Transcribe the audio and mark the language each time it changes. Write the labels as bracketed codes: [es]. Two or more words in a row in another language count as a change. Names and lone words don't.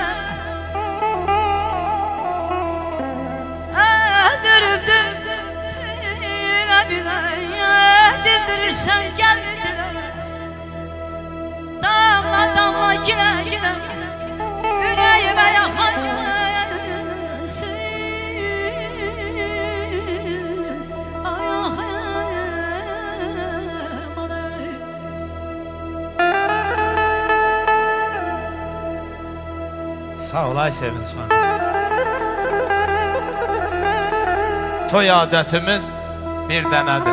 [tr] Öldürüp bile dindirirsen gel bir dile. Damla damla yine yine yüreğime yakan gelsin. [az] Sağ ol ay Sevinç xanım. Toy adətimiz bir dənədir.